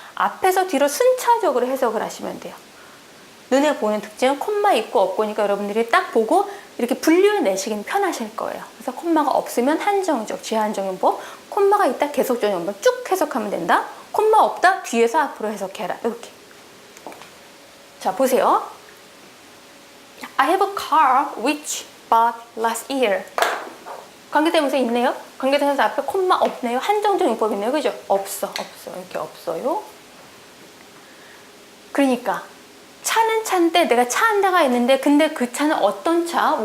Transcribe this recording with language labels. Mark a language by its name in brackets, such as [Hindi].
[Korean] 앞에서 뒤로 순차적으로 해석을 하시면 돼요. 눈에 보이는 특징은 콤마 있고 없고니까 여러분들이 딱 보고 이렇게 분류해 내시긴 편하실 거예요. 그래서 콤마가 없으면 한정적, 제한적용법, 콤마가 있다 계속적용법 쭉 해석하면 된다. 콤마 없다 뒤에서 앞으로 해석해라. 이렇게. 자, 보세요. [English] I have a car which bought last year. [Korean] 관계대명사 있네요. 관계대명사 앞에 콤마 없네요. 한정적 용법 있네요. 그죠? 없어. 이렇게 없어요. 그러니까 차는 차인데 내가 차 한 대가 있는데 근데 그 차는 어떤 차?